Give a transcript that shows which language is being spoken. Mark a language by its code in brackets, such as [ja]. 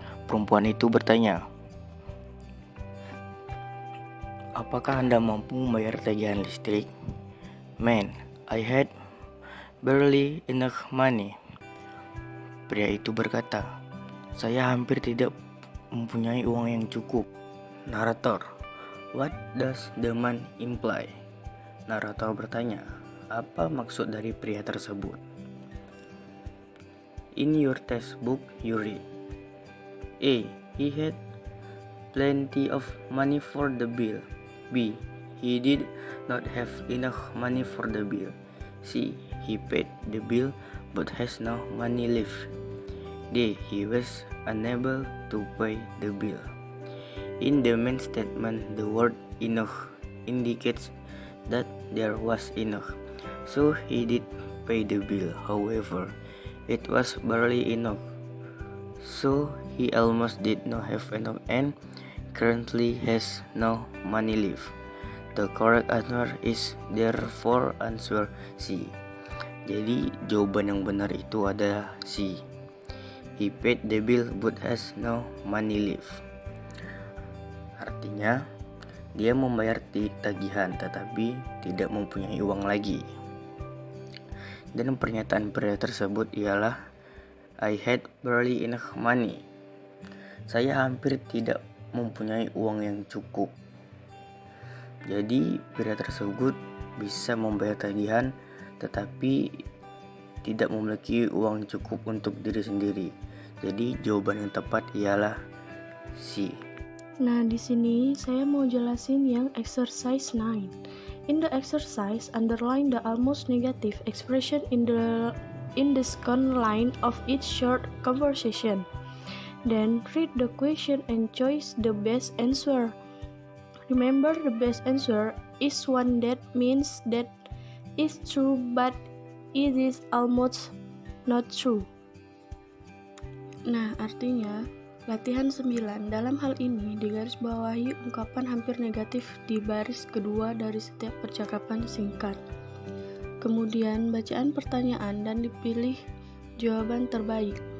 [id] Perempuan itu bertanya, apakah Anda mampu membayar tagihan listrik? [en] Man, I had barely enough money. [id] Pria itu berkata, saya hampir tidak mempunyai uang yang cukup. [en] Narator, what does the man imply? [id] Narator bertanya, apa maksud dari pria tersebut? [en] In your textbook you read, A. He had plenty of money for the bill. B. He did not have enough money for the bill. C. He paid the bill but has no money left. D. He was unable to pay the bill. In the main statement, the word enough indicates that there was enough, so he did pay the bill. However, it was barely enough, so he almost did not have enough and currently has no money left. The correct answer is therefore answer C. [id] Jadi jawaban yang benar itu adalah C. [en] He paid the bill but has no money left. [id] Artinya, dia membayar tagihan tetapi tidak mempunyai uang lagi. Dan pernyataan pria tersebut ialah [en] I had barely enough money. [id] Saya hampir tidak mempunyai uang yang cukup. Jadi pria tersebut bisa membayar tagihan tetapi tidak memiliki uang cukup untuk diri sendiri. Jadi jawaban yang tepat ialah C. Nah, di sini saya mau jelasin yang [en] exercise 9. In the exercise, underline the almost negative expression in the second line of each short conversation. Then read the question and choose the best answer. Remember, the best answer is one that means that is true but it is almost not true. [id] Nah, artinya latihan 9 dalam hal ini digarisbawahi ungkapan hampir negatif di baris kedua dari setiap percakapan singkat. Kemudian bacaan pertanyaan dan dipilih jawaban terbaik.